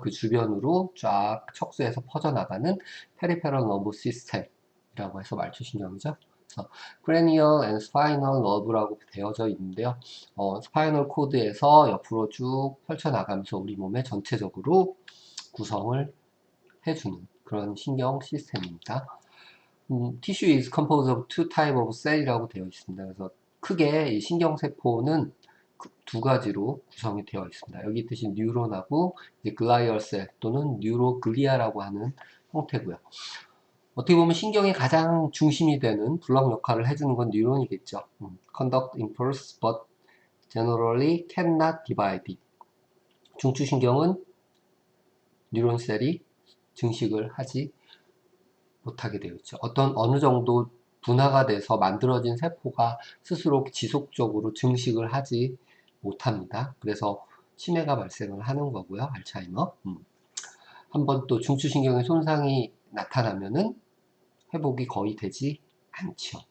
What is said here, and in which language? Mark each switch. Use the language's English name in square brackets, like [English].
[Korean] 그 주변으로 쫙 척수에서 퍼져나가는 페리페럴 너브 시스템이라고 해서 말초신경이죠. 그래서 [English] cranial and spinal nerve [Korean] 라고 되어져 있는데요. 스파이널 코드에서 옆으로 쭉 펼쳐나가면서 우리 몸의 전체적으로 구성을 해주는 그런 신경 시스템입니다. [English] Tissue is composed of two type of cell이라고 [Korean] 되어 있습니다. 그래서 크게 이 신경세포는 두 가지로 구성이 되어 있습니다. 여기 있듯이 뉴런하고 글라이얼셀 또는 뉴로글리아라고 하는 형태고요. 어떻게 보면 신경의 가장 중심이 되는 블록 역할을 해주는 건 뉴런이겠죠. [English] Conduct impulse but generally cannot divide. [Korean] 중추신경은 뉴런셀이 증식을 하지 못하게 되어 있죠. 어느 정도 분화가 돼서 만들어진 세포가 스스로 지속적으로 증식을 하지 못합니다. 그래서 치매가 발생을 하는 거고요. 알츠하이머. 한번 또 중추신경의 손상이 나타나면은 회복이 거의 되지 않죠.